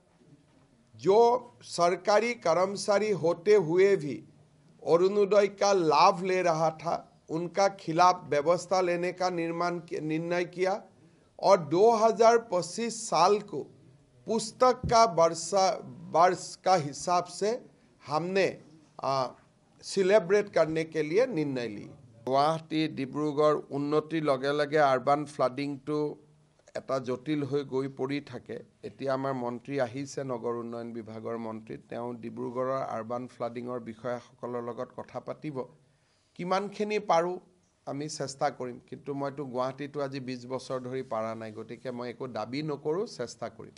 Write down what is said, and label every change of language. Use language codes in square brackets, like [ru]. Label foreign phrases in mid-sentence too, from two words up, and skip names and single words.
[hi] जो सरकारी कर्मचारी होते हुए भी अरुणोदय का लाभ ले रहा था, उनका खिलाफ व्यवस्था लेने का निर्णय किया और 2025 साल को पुस्तक का वर्ष का हिसाब से हमने सेलिब्रेट करने के लिए निर्णय ली। [as] গুৱাহাটী ডিব্ৰুগড় উন্নতিৰ লগে লগে [en] urban flooding [as] तो এটা জটিল হৈ গৈ পৰি থাকে। এতিয়া আমাৰ মন্ত্ৰী আহিছে, নগৰ উন্নয়ন বিভাগৰ মন্ত্ৰী, তেওঁ ডিব্ৰুগড়ৰ [en] urban flooding [as] বিষয়াসকলৰ লগত কথা পাতিব। কিমানখিনি পাৰোঁ আমি চেষ্টা কৰিম, কিন্তু মইতো গুৱাহাটীতো আজি 20 বছৰ ধৰি পাৰা নাই, গতিকে মই একো দাবী নকৰোঁ, চেষ্টা কৰিম।